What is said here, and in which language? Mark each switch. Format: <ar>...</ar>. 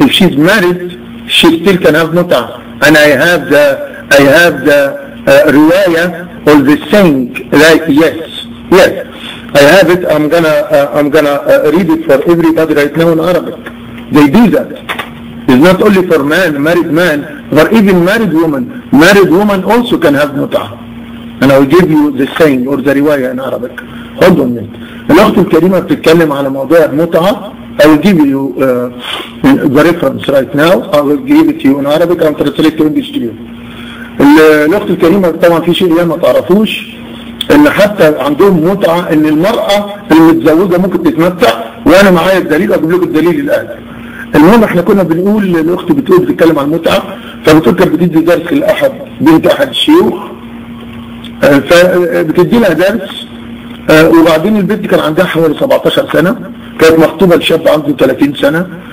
<en>If she's married, she still can have muta. And I have the riwayah or the saying, like, yes, I have it. I'm gonna read it for everybody right now in Arabic. They do that. It's not only for married man, but even married woman. Married woman also can have muta. And I will give you the saying or the riwayah in Arabic. Hold on a minute.</en> <ar>الأخت الكريمة بتتكلم على موضوع المتعة.</ar> <en>I will give you the reference right now. I will give it to you in Arabic and translate to English to you.</en> <ar>الأخت الكريمة طبعا في شيء ما تعرفوش، ان حتى عندهم متعة ان المرأة المتزوجة ممكن تتمتع، وانا معايا الدليل، اجيب لكم الدليل الان. المهم احنا كنا بنقول، الاخت بتتكلم عن المتعة، فبتقول كانت بتدي درس لاحد بنت احد الشيوخ، فبتدي لها درس، وبعدين البنت كان عندها حوالي 17 سنة، كانت مخطوبة لشاب عنده 30 سنة.</ar>